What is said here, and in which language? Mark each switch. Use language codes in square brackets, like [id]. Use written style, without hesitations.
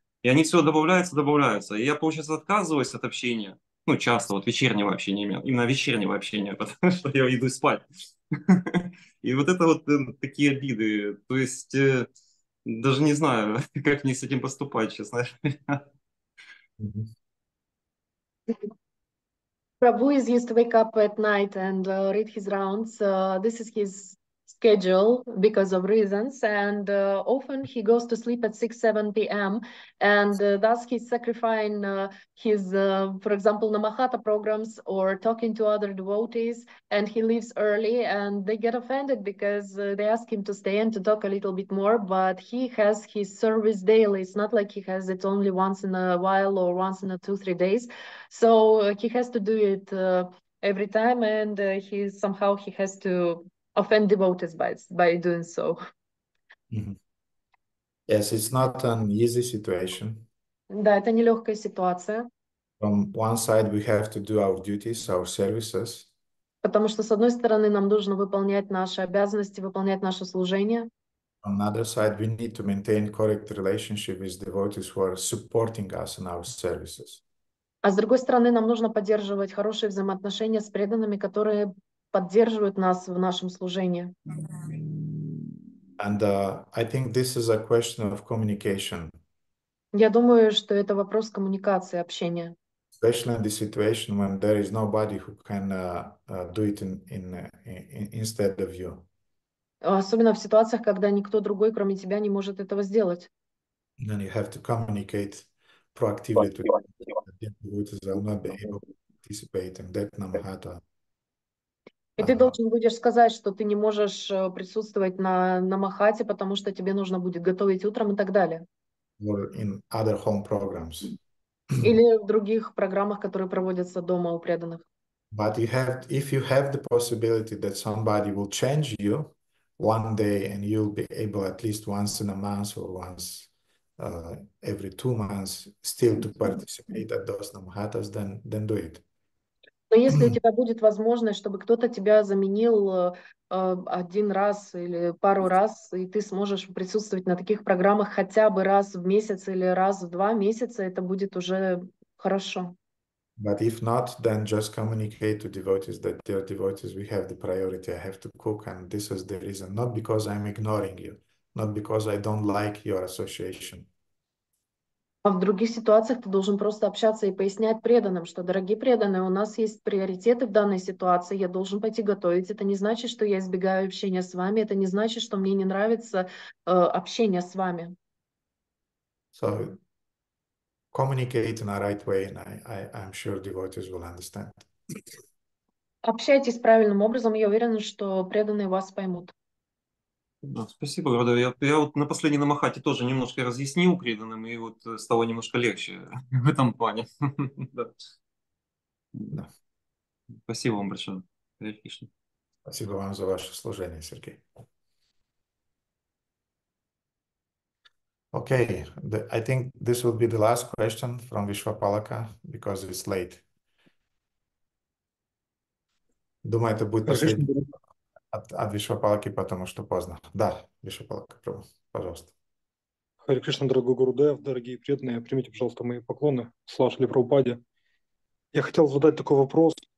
[ru] И они все добавляются. И я, получается, отказываюсь от общения. Часто вечернего общения, именно вечернего общения, потому что я иду спать. И это такие обиды. То есть даже не знаю, как мне с этим поступать, честно. [en] Prabhu is used to wake up at night and read his rounds. This is his schedule because of reasons, and often he goes to sleep at 6-7 p.m. and thus he's sacrificing his, for example, Namahata programs or talking to other devotees, and he leaves early, and they get offended because they ask him to stay and to talk a little bit more, but he has his service daily. It's not like he has it only once in a while or once in 2-3 days. So he has to do it every time, and he has to offend devotees by doing so. Mm-hmm. Yes, it's not an easy situation. [ru] Да, это нелегкая ситуация. [en] From one side, we have to do our duties, our services. [ru] Потому что, с одной стороны, нам нужно выполнять наши обязанности, выполнять наше служение. [en] On the other side, we need to maintain correct relationship with devotees who are supporting us in our services. [ru] А с другой стороны, нам нужно поддерживать хорошие взаимоотношения с преданными, которые поддерживают нас в нашем служении. [en] And I think this is a question of communication. [ru] Я думаю, что это вопрос коммуникации, общения. [en] Especially in the situation when there is nobody who can do it instead of you. [ru] Особенно в ситуациях, когда никто другой, кроме тебя, не может этого сделать. [en] Then you have to communicate proactively to the devotees who will not be able to participate in that namahata. [ru] И ты должен будешь сказать, что ты не можешь присутствовать на намахате, потому что тебе нужно будет готовить утром и так далее. [en] Or in other home programs. [ru] Или в других программах, которые проводятся дома у преданных. [en] But if you have the possibility that somebody will change you one day and you'll be able at least once in a month or once every 2 months still to participate at those namahatas, then do it. [ru] Но если у тебя будет возможность, чтобы кто-то тебя заменил один раз или пару раз, и ты сможешь присутствовать на таких программах хотя бы раз в месяц или раз в 2 месяца, это будет уже хорошо. [en] But if not, then just communicate to devotees that dear devotees, we have the priority. I have to cook, and this is the reason. Not because I'm ignoring you, not because I don't like your association. [ru] А в других ситуациях ты должен просто общаться и пояснять преданным, что, дорогие преданные, у нас есть приоритеты в данной ситуации, я должен пойти готовить. Это не значит, что я избегаю общения с вами, это не значит, что мне не нравится общение с вами. [en] So communicate in a right way, and I'm sure devotees will understand. [ru] Общайтесь правильным образом, я уверена, что преданные вас поймут. Да, спасибо, Рада. Я вот на последней намахате тоже немножко разъяснил преданным, и вот стало немножко легче в этом плане. Да. Спасибо вам большое. Харе Кришна. Спасибо вам за ваше служение, Сергей. [en] Okay, I think this will be the last question from Vishwapalaka because it's late. [ru] Думаю, это будет последний от Вишвапалаки, потому что поздно. Да, Вишвапалака, пожалуйста. Харе Кришна, дорогой Гурудев, дорогие преданные, примите, пожалуйста, мои поклоны. Слава Шри Прабхупаде. Я хотел задать такой вопрос.